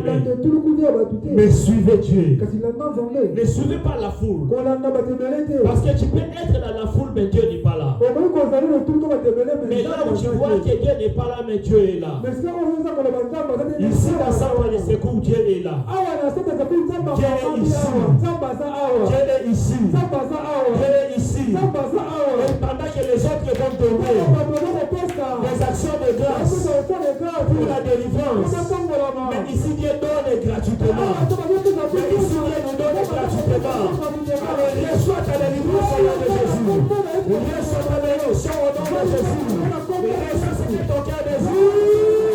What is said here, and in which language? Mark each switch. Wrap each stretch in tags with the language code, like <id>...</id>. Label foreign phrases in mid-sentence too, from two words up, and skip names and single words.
<ln>kolanda etuluku nde ya bato te</ln> <fr>Mais suivez Dieu.</fr> <ln>kasi landa nzambe</ln> <fr>Ne suivez pas la foule.</fr> <ln>kolanda bato ebele te</ln> <fr>Parce que tu peux être dans la foule, mais Dieu n'est pas là.</fr> <ln>okoki kozali na etuluku bato ebele</ln> <fr>Mais là où tu vois que Dieu n'est pas là, mais Dieu est là.</fr> <ln>mais esika oyo oza koloba nzambe aza te</ln> <fr>Ici, dans centre de secours, Dieu est là.</fr> <ln>awa na sete zapi nzambe</ln> <fr>Dieu est</fr> <ln>afandi</ln> <fr>ici.</fr> <ln>awa nzambe aza awa</ln> <fr>Dieu est ici.</fr> <ln>nzambe aza awa</ln> <fr>Dieu est ici.</fr> <ln>nzambe aza awa</ln> <fr>Et pendant que les autres vont donner</fr> <ln>bato baza kopesa</ln> <fr>des actions de grâce pour la délivrance. Mais ici, Dieu donne gratuitement. Mais ici, Dieu nous donne gratuitement. Alors, reçois ta délivrance au nom de Jésus. Reçois ta délivrance au nom de Jésus. Reçois ce que ton cœur désire.</fr>